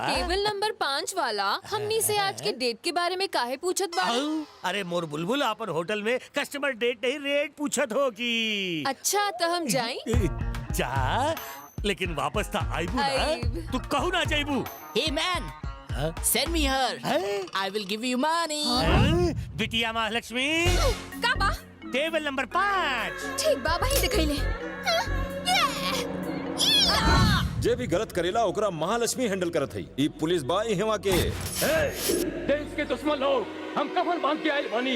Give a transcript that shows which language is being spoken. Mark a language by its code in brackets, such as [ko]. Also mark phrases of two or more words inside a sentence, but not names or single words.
[en] table number [bho] 5 वाला हमनी से आज के डेट के बारे में काहे पूछत बा? अरे मोर बुलबुल, अपन होटल में [en] customer date [bho] नहीं रेट पूछत हो की। अच्छा तो हम जाई? जा, लेकिन वापस था आईबू आइब। ना? तू कहू ना जाइबू? [en] Hey man, send me her, I will give you money. [bho] बिटिया महालक्ष्मी, का बा? [en] Table number 5. [bho] ठीक बा, वही दिखैले। जे भी गलत करेला ओकरा महालक्ष्मी हैंडल करत है। ई पुलिस बा इहवा के। देश के दुश्मन लोग हम कफन बांध के आए बानी।